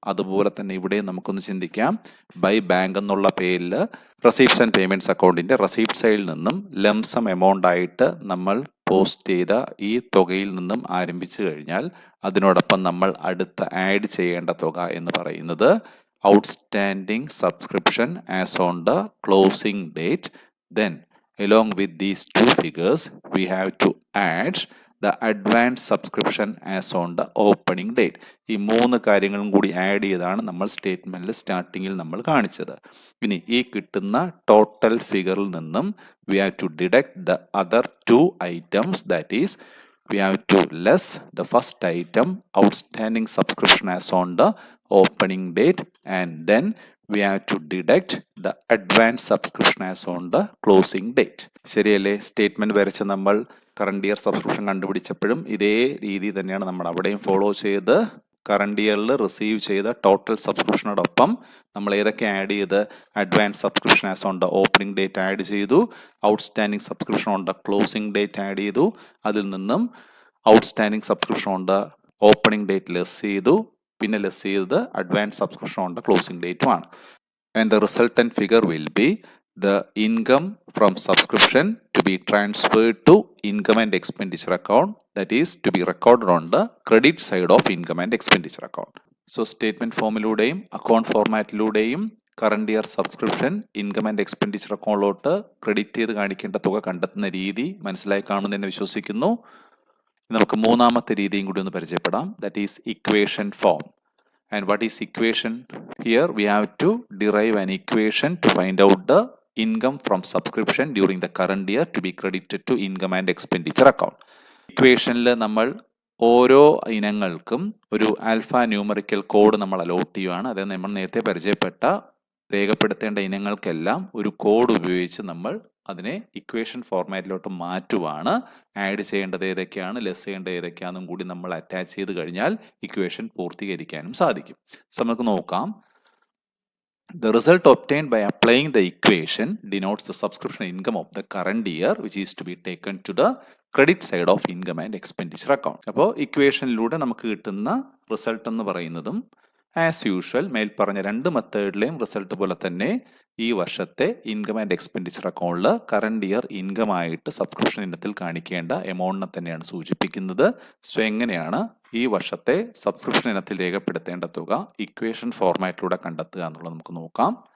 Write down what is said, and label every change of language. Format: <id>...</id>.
<ml>അതുപോലെ തന്നെ ഇവിടെ നമുക്കൊന്ന് ചിന്തിക്കാം. ബൈ ബാങ്ക് എന്നുള്ള പേരിൽ റെസീപ്റ്റ്സ് ആൻഡ് പേയ്മെന്റ്സ് അക്കൗണ്ടിന്റെ റെസീപ്റ്റ് സൈഡിൽ നിന്നും ലംസം എമൗണ്ട് ആയിട്ട് നമ്മൾ പോസ്റ്റ് ചെയ്ത ഈ തുകയിൽ നിന്നും ആരംഭിച്ചു കഴിഞ്ഞാൽ അതിനോടൊപ്പം നമ്മൾ അടുത്ത ആഡ് ചെയ്യേണ്ട തുക എന്ന് പറയുന്നത്</ml> <en>Outstanding subscription as on the closing date. Then along with these two figures we have to add the advance subscription as on the opening date.</en> <ml>ഈ മൂന്ന് കാര്യങ്ങളും കൂടി ആഡ് ചെയ്താണ് നമ്മൾ സ്റ്റേറ്റ്മെന്റിൽ സ്റ്റാർട്ടിങ്ങിൽ നമ്മൾ കാണിച്ചത്. ഇനി ഈ കിട്ടുന്ന ടോട്ടൽ ഫിഗറിൽ നിന്നും</ml> <en>we have to deduct the other two items, that is we have to less the first item outstanding subscription as on the opening date, and then we have to deduct the advance subscription as on the closing date.</en> <ml>ശരിയല്ലേ? Statement വരച്ച് നമ്മൾ current year subscription കണ്ടുപിടിച്ചപ്പോഴും ഇതേ രീതി തന്നെയാണ് നമ്മൾ അവിടെയും follow ചെയ്ത് current ഇയറിൽ റിസീവ് ചെയ്ത ടോട്ടൽ സബ്സ്ക്രിപ്ഷനോടൊപ്പം നമ്മൾ ഏതൊക്കെ ആഡ് ചെയ്ത്</ml> <en>advance subscription as on the opening date</en> <ml>add ചെയ്തു, outstanding subscription on the closing date add ചെയ്തു, അതിൽ നിന്നും outstanding subscription on the opening date less ചെയ്തു, പിന്നെ ലെസ് ചെയ്തത് advance subscription on the closing ഡേറ്റുമാണ്.</ml> <en>And the resultant figure will be the income from subscription to be transferred to income and expenditure account, that is to be recorded on the credit side of income and expenditure account.</en> <ml>So statement ഫോമിലൂടെയും account ഫോർമാറ്റിലൂടെയും current year subscription income and expenditure അക്കൗണ്ടിലോട്ട് credit ചെയ്ത് കാണിക്കേണ്ട തുക കണ്ടെത്തുന്ന രീതി മനസ്സിലായി കാണുമെന്ന് വിശ്വസിക്കുന്നു. നമുക്ക് മൂന്നാമത്തെ രീതിയും കൂടി ഒന്ന് പരിചയപ്പെടാം.</ml> <en>That is equation form. And what is equation? Here we have to derive an equation to find out the income from subscription during the current year to be credited to income and expenditure account.</en> <ml>ഇക്വേഷനിൽ നമ്മൾ ഓരോ ഇനങ്ങൾക്കും ഒരു alpha numerical code നമ്മൾ allot ചെയ്യുകയാണ്. അതായത് നമ്മൾ നേരത്തെ പരിചയപ്പെട്ട രേഖപ്പെടുത്തേണ്ട ഇനങ്ങൾക്കെല്ലാം ഒരു കോഡ് ഉപയോഗിച്ച് നമ്മൾ അതിനെ ഇക്വേഷൻ ഫോർമാറ്റിലോട്ട് മാറ്റുവാണ്. ആഡ് ചെയ്യേണ്ടത് ഏതൊക്കെയാണ്, ലെസ് ചെയ്യേണ്ടത് ഏതൊക്കെയാണെന്നും കൂടി നമ്മൾ അറ്റാച്ച് ചെയ്ത് കഴിഞ്ഞാൽ ഇക്വേഷൻ പൂർത്തീകരിക്കാനും സാധിക്കും. നമുക്ക് നോക്കാം.</ml> <en>The result obtained by applying the equation denotes the subscription income of the current year which is to be taken to the credit side of income and expenditure account.</en> <ml>അപ്പോൾ ഇക്വേഷനിലൂടെ നമുക്ക് കിട്ടുന്ന result എന്ന് പറയുന്നതും as usual മേൽ പറഞ്ഞ രണ്ട് മെത്തേഡിലെയും result പോലെ തന്നെ ഈ വർഷത്തെ ഇൻകം ആൻഡ് എക്സ്പെൻഡിച്ചർ അക്കൗണ്ടിൽ കറണ്ട് ഇയർ ഇൻകം ആയിട്ട് സബ്സ്ക്രിപ്ഷൻ ഇനത്തിൽ കാണിക്കേണ്ട എമൗണ്ടിനെ തന്നെയാണ് സൂചിപ്പിക്കുന്നത്. സോ എങ്ങനെയാണ് ഈ വർഷത്തെ സബ്സ്ക്രിപ്ഷൻ ഇനത്തിൽ രേഖപ്പെടുത്തേണ്ട തുക ഇക്വേഷൻ ഫോർമാറ്റിലൂടെ കണ്ടെത്തുക എന്നുള്ളത് നമുക്ക് നോക്കാം.</ml>